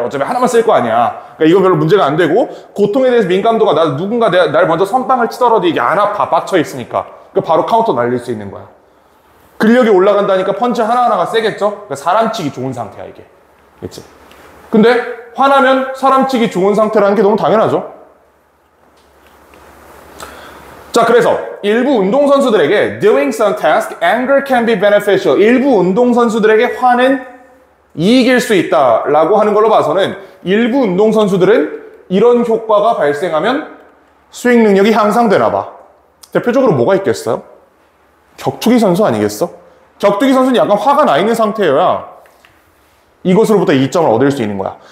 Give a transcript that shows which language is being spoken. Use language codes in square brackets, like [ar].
[ko] 어차피 하나만 쓸 거 아니야. 그러니까 이건 별로 문제가 안 되고, 고통에 대해서 민감도가 누군가 날 먼저 선빵을 치더라도 이게 안 아파, 빡쳐 있으니까. 그 바로 카운터 날릴 수 있는 거야. 근력이 올라간다니까 펀치 하나하나가 세겠죠? 그러니까 사람 치기 좋은 상태야, 이게. 그치? 근데 화나면 사람 치기 좋은 상태라는 게 너무 당연하죠? 자, 그래서 일부 운동선수들에게 [en] doing some task, anger can be beneficial. [ko] 일부 운동선수들에게 화는 이익일 수 있다라고 하는 걸로 봐서는 일부 운동선수들은 이런 효과가 발생하면 스윙 능력이 향상되나 봐. 대표적으로 뭐가 있겠어요? 격투기 선수 아니겠어? 격투기 선수는 약간 화가 나 있는 상태여야 이것으로부터 이점을 얻을 수 있는 거야.